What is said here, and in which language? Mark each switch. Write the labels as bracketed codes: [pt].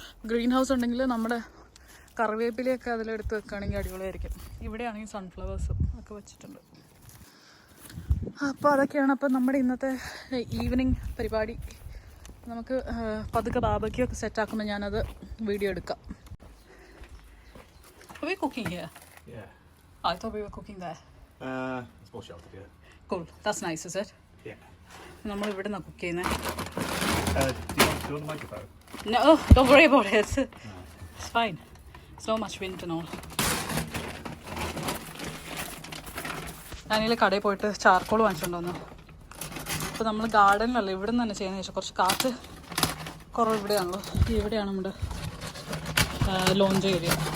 [ml] Green house ഉണ്ടെങ്കിൽ നമ്മുടെ കറിവേപ്പിലയൊക്കെ അതിലെടുത്ത് വെക്കുകയാണെങ്കിൽ അടിപൊളിയായിരിക്കും. ഇവിടെയാണെങ്കിൽ സൺഫ്ലവേഴ്സും ഒക്കെ വെച്ചിട്ടുണ്ട്. അപ്പോൾ അതൊക്കെയാണ്. അപ്പോൾ നമ്മുടെ ഇന്നത്തെ ഈവനിങ് പരിപാടി. നമുക്ക് പതുക്കെ ബാബയ്ക്ക് ഒക്കെ സെറ്റാക്കുമ്പോൾ ഞാനത് വീഡിയോ എടുക്കാം. [en] Are we cooking here? Yeah. I thought we were cooking there. It's more sheltered, yeah. Cool. That's nice, is it? Yeah. [ml] നമ്മൾ ഇവിടെ നിന്നാണ് കുക്ക് ചെയ്യുന്നത്. [en] Do you want the microphone? No, don't worry about it. It's fine. It's not much wind and all. [ml] ഞാനിതിൽ കടയിൽ പോയിട്ട് charcoal വാങ്ങിച്ചുകൊണ്ട് വന്നു. അപ്പോൾ നമ്മൾ ഗാർഡനിലല്ല ഇവിടെ നിന്ന് തന്നെ ചെയ്യുന്നത്. ശേഷം കുറച്ച് കാറ്റ് കുറവ് ഇവിടെയാണല്ലോ. ഇവിടെയാണ് നമ്മുടെ ലോഞ്ച് ഏരിയ.